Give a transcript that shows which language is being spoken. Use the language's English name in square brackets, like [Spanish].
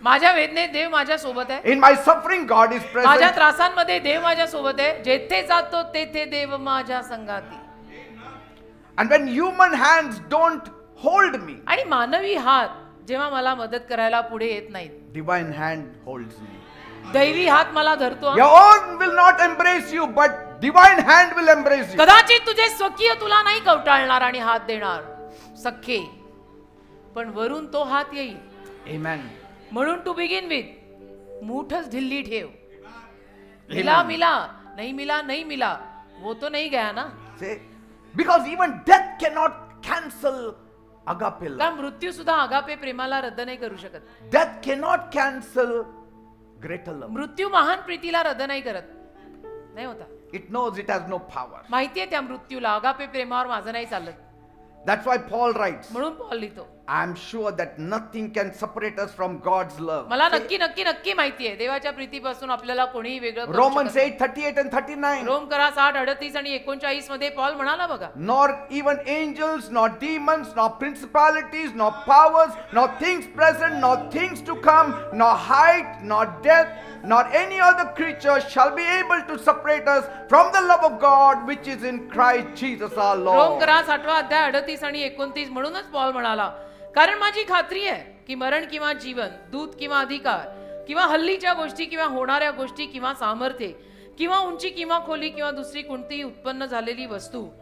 [Marathi] माझ्या वेदनेत देव माझ्या सोबत आहे, [English] In my suffering God is [Marathi] माझ्या [English] present. [Marathi] त्रासांमध्ये देव माझ्या सोबत आहे. जेथे जातो तेथे देव माझ्या संगाती. [English] And when human hands don't hold me, [Marathi] आणि मानवी हात जेव्हा मला मदत करायला पुढे येत नाहीत, [English] divine hand holds me. [Marathi] दैवी हात मला धरतो. [English] Your own will not embrace you, but divine hand will embrace you. [Marathi] कदाचित तुझे स्वकीय तुला नाही कवटाळणार आणि हात देणार सख्खे, पण वरून तो हात येईल. [English] Amen. [Marathi] म्हणून [English] to begin with [Marathi] मूठच ढिल्ली ठेव. [Hindi] मिला मिला नहीं मिला वो तो नहीं गया ना. [English] See? Because even death cannot cancel agape love. [Marathi] कारण मृत्यू सुद्धा आगापे प्रेमाला रद्द नाही करू शकत. [English] Death cannot cancel greater love. [Marathi] मृत्यू महान प्रीतीला रद्द नाही करत, नाही होता. [English] It knows it has no power. [Marathi] माहितीये त्या मृत्यूला, आगापे प्रेमावर माझं नाही चालत. [English] That's why Paul writes, [Marathi] म्हणून पॉल लिहितो, [English] I am sure that nothing can separate us from God's love. [Marathi] मला नक्की नक्की नक्की माहिती आहे देवाच्या प्रीतीपासून आपल्याला कोणीही वेगळं करू [English] Romans [Marathi] शकत नाही. [English] 8:38 and 39. [Marathi] रोम करा 6:38 आणि 39 मध्ये पॉल म्हणाला बघा, [English] Nor even angels, nor demons, nor principalities, nor powers, nor things present, nor things to come, nor height, nor depth, nor any other creature shall be able to separate us from the love of God which is in Christ Jesus our [Marathi] Rome [English] Lord. [Marathi] करा 6 अध्याय 38 आणि 29. म्हणूनच Paul म्हणाला, कारण माझी खात्री आहे की मरण किंवा जीवन, दूत किंवा अधिकार किंवा हल्लीच्या गोष्टी किंवा होणाऱ्या गोष्टी किंवा सामर्थ्य किंवा उंची किंवा खोली किंवा दुसरी कोणतीही उत्पन्न झालेली वस्तू